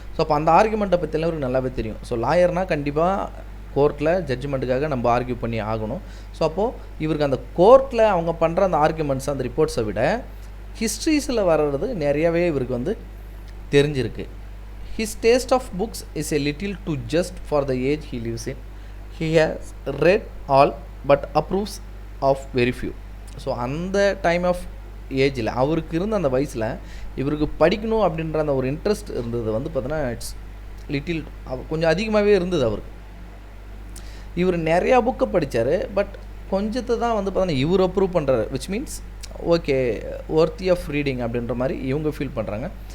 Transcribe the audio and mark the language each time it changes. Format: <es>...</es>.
<ta>So அப்போ அந்த ஆர்குமெண்ட்டை பற்றிலாம் இவருக்கு நல்லாவே தெரியும். ஸோ லாயர்னால் கண்டிப்பாக கோர்ட்டில் ஜட்ஜ்மெண்ட்டுக்காக நம்ம ஆர்கியூ பண்ணி ஆகணும். ஸோ அப்போது இவருக்கு அந்த கோர்ட்டில் அவங்க பண்ணுற அந்த ஆர்குமெண்ட்ஸ், அந்த ரிப்போர்ட்ஸை விட ஹிஸ்ட்ரிஸில் வர்றது நிறையாவே இவருக்கு வந்து தெரிஞ்சிருக்கு.</ta> <en>His taste of books is a little too just for the age he lives in. He has read all but approves of very few.</en> <ta>So அந்த டைம் ஆஃப் ஏஜில் அவருக்கு இருந்த அந்த வயசில் இவருக்கு படிக்கணும் அப்படின்ற அந்த ஒரு இன்ட்ரெஸ்ட் இருந்தது வந்து பார்த்தோன்னா</ta> <en>it's little</en> <ta>கொஞ்சம் அதிகமாகவே இருந்தது அவருக்கு. இவர் நிறையா புக்கை படித்தார், பட் கொஞ்சத்தை தான் வந்து பார்த்தோன்னா இவர் அப்ரூவ் பண்ணுறாரு,</ta> <en>which means okay worthy of reading</en> <ta>அப்படின்ற மாதிரி இவங்க ஃபீல் பண்ணுறாங்க.</ta>